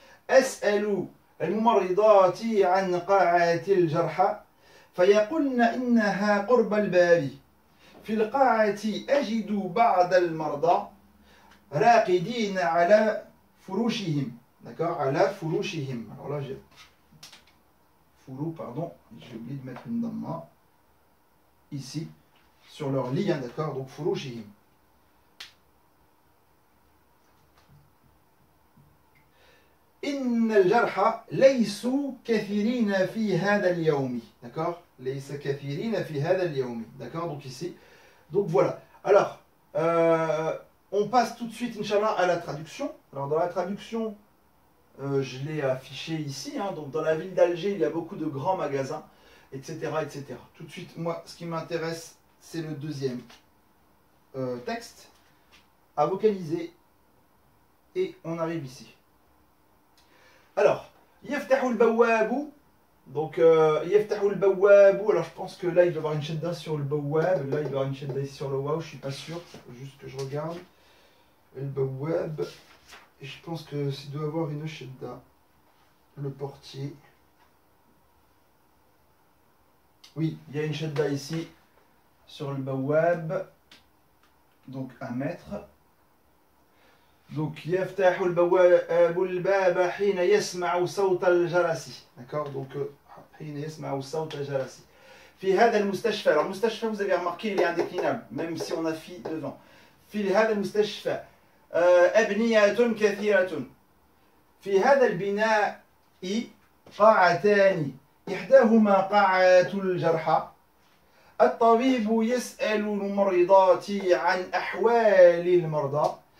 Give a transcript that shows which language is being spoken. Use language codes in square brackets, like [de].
[ar] أسأل الممرضات عن قاعة الجرحى فيقولن إنها قرب الباب. في القاعة أجد بعض المرضى راقدين على [fr] furushihim. D'accord? Ala furushihim. Alors là, j'ai. Furu, pardon, j'ai oublié de mettre une damma. Ici, sur leur lit, hein, d'accord? Donc furushihim. [ar] إن الجرحى ليسوا كثيرين في هذا اليوم. [fr] D'accord? [ar] ليس كثيرين في هذا اليوم. [fr] D'accord? Donc ici. Donc voilà. Alors, on passe tout de suite, Inch'Allah, à la traduction. Alors dans la traduction, je l'ai affiché ici. Hein, donc dans la ville d'Alger, il y a beaucoup de grands magasins, etc., etc. Tout de suite, moi, ce qui m'intéresse, c'est le deuxième texte à vocaliser. Et on arrive ici. Alors, [ar] يفتح البواب. [fr] Donc, [ar] يفتح البواب. [fr] Alors, je pense que là, il doit y avoir une shadda sur le bawab. Là, il doit y avoir une shadda ici sur le waw. Je suis pas sûr. Faut juste que je regarde. Le bawab. Et je pense que il doit y avoir une shadda. Le portier. Oui, il y a une shadda ici sur le bawab. Donc, 1 mètre. Donc, [ar] يفتح البواب الباب حين يسمع صوت الجرس. [fr] D'accord? Donc, [ar] حين يسمع صوت الجرس. في هذا المستشفى. [fr] Alors, المستشفى, vous avez remarqué, il est indéclinable, même si on a fi devant. [ar] في هذا المستشفى أبنية كثيرة. في هذا البناء قاعتان. إحداهما قاعة الجرحى. الطبيب يسأل الممرضات عن أحوال المرضى.